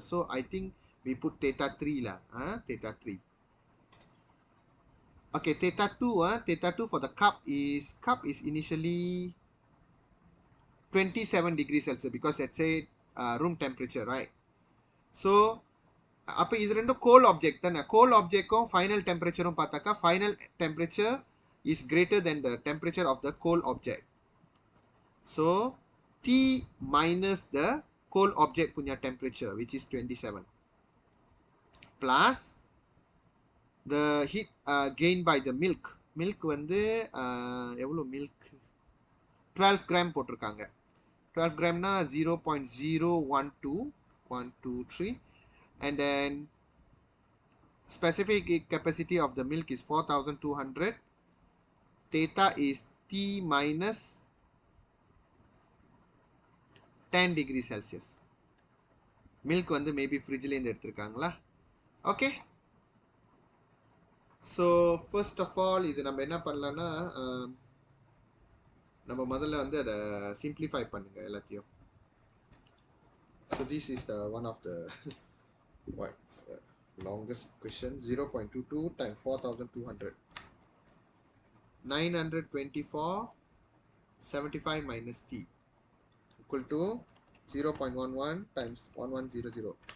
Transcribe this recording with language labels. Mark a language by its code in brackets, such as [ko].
[en] So I think we put theta 3 lah. Theta 3. Okay, theta 2 for the cup is initially 27 degrees Celsius because let's say room temperature, right? [ta] So அப்போ இது ரெண்டும் cold object தானே. [en] cold objectக்கும் final temperatureம் [ta] பார்த்தாக்கா [en] final temperature is greater than the temperature of the cold object. So T minus the cold object punya temperature which is 27 plus the heat gained by the milk. [ta] Milk வந்து எவ்வளோ milk 12 gram போட்டிருக்காங்க. 12 gramனா 0.012123. [en] And then specific capacity of the milk is 4,200. Theta is T minus 10 degrees Celsius. [ta] Milk வந்து maybe fridge-ல இருந்து எடுத்திருக்காங்களா. Okay. So first of all இது நம்ம என்ன பண்ணலாம்னா நம்ம முதல்ல வந்து அதை simplify பண்ணுங்க எல்லாத்தையும். [en] So this is one of the what longest question. 0.22 times 4,200. 924 75 minus T equal to 0.11 times 1100.